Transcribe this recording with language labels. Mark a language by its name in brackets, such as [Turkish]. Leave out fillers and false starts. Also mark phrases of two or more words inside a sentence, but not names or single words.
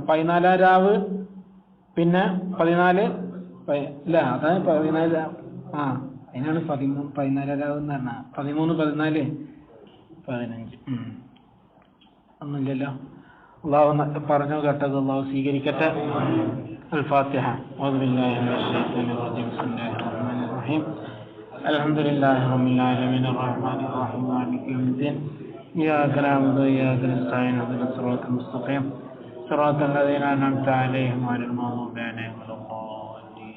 [Malayalam] 14 രാവ് പിന്നെ 14 ഇല്ല, അതാണ് 14. അതിനാണ് 14 രാവ് എന്ന് പറഞ്ഞാൽ 13, 14, 15 ഒന്നുമില്ലല്ലോ. അള്ളാഹു പറഞ്ഞു കേട്ടത് അള്ളാഹു സ്വീകരിക്കട്ടെ. [Arabic] الفاتحة. أعوذ بالله من الشيطان الرجيم. بسم الله الرحمن الرحيم. الحمد لله رب العالمين الرحمن الرحيم مالك يوم الدين إياك نعبد وإياك نستعين اهدنا الصراط المستقيم صراط الذين أنعمت عليهم غير المغضوب عليهم ولا الضالين.